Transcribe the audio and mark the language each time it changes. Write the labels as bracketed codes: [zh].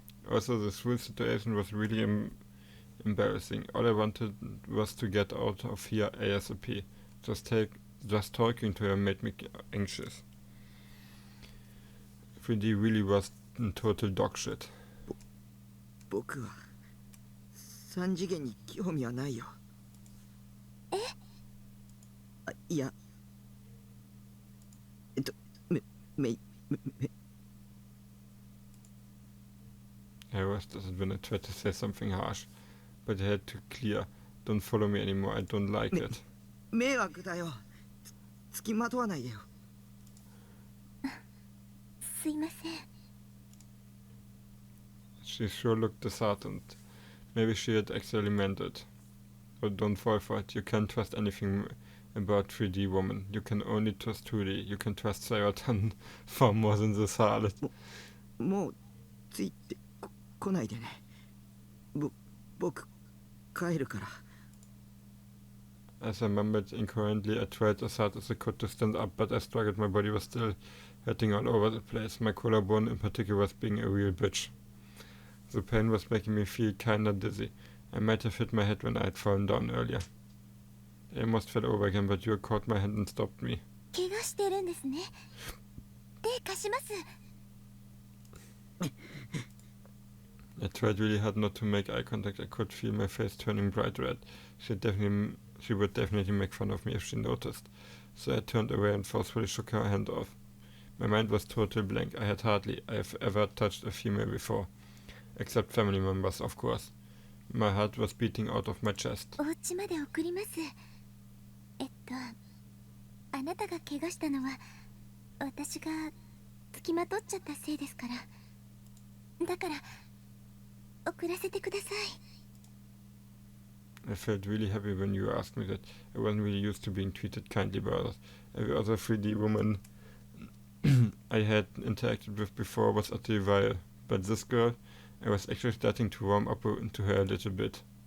[en] Also, this whole situation was really embarrassing. All I wanted was to get out of here ASAP. Just talking to her made me anxious. 3D really was total dog shit. [ja] 僕は3次元に興味はないよ。いや、 [en] I rushed as when I tried to say something harsh, but I had to clear. Don't follow me anymore, I don't like it. [ja] 迷惑だよ。付きまとわないでよ。すいません。 [en] She sure looked disheartened. Maybe she had actually meant it. But don't fall for it. You can't trust anything about 3D woman. You can only trust 2D. You can trust Saratan far more than this harlot. [ja] もうついてこないでね。僕帰るから。 [en] As I mumbled incoherently, I tried as hard as I could to stand up, but I struggled. My body was still hurting all over the place. My collarbone in particular was being a real bitch. The pain was making me feel kinda dizzy. I might have hit my head when I had fallen down earlier. I almost fell over again, but you caught my hand and stopped me. [ja] 怪我してるんですね。手貸します。 [en] I tried really hard not to make eye contact. I could feel my face turning bright red. She would definitely make fun of me if she noticed. So I turned away and forcefully shook her hand off. My mind was total blank. I have ever touched a female before. Except family members, of course. My heart was beating out of my chest. [ja] お家まで送ります。あなたが怪我したのは私が付きまとっちゃったせいですから。だから送らせてください。 [en] I felt really happy when you asked me that. I wasn't really used to being treated kindly by others. Every other 3D woman I had interacted with before was utterly vile. But this girl, I was actually starting to warm up to her a little bit.